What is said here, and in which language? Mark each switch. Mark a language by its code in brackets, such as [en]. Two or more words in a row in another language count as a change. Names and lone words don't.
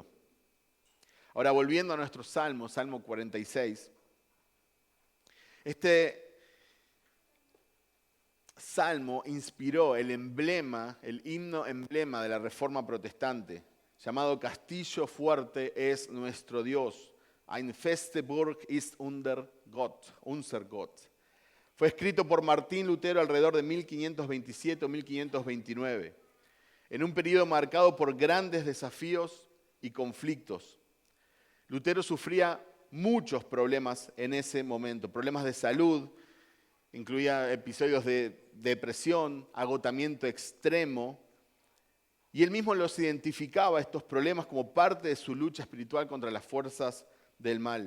[es] Ahora, volviendo a nuestro Salmo, Salmo 46, este Salmo inspiró el emblema, el himno emblema de la Reforma Protestante, llamado Castillo fuerte es nuestro Dios. [de] Ein feste Burg ist unser Gott. [es] Fue escrito por Martín Lutero alrededor de 1527 o 1529, en un periodo marcado por grandes desafíos y conflictos. Lutero sufría muchos problemas en ese momento, problemas de salud, incluía episodios de depresión, agotamiento extremo, y él mismo los identificaba, estos problemas, como parte de su lucha espiritual contra las fuerzas del mal.